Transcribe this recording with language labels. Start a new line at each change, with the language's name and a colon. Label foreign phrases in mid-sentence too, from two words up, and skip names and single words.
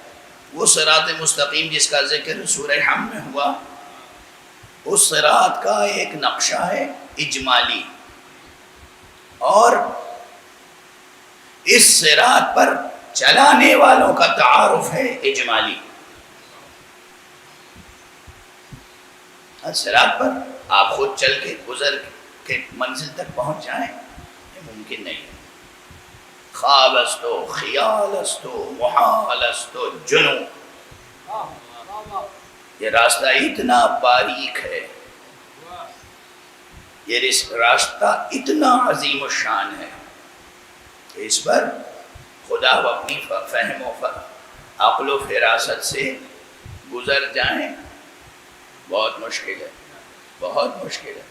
Urdu: وہ صراط مستقیم جس کا ذکر سورہ حم میں ہوا، اس صراط کا ایک نقشہ ہے اجمالی، اور اس صراط پر چلانے والوں کا تعارف ہے اجمالی۔ صراط پر آپ خود چل کے گزر کے منزل تک پہنچ جائیں یہ ممکن نہیں ہے۔
Persian: خواب است و خیال است و محال است و جنون،
Urdu: یہ راستہ اتنا باریک ہے، یہ راستہ اتنا عظیم الشان ہے کہ اس پر خدا اپنی فہم و عقل و فراست سے گزر جائیں بہت مشکل ہے، بہت مشکل ہے۔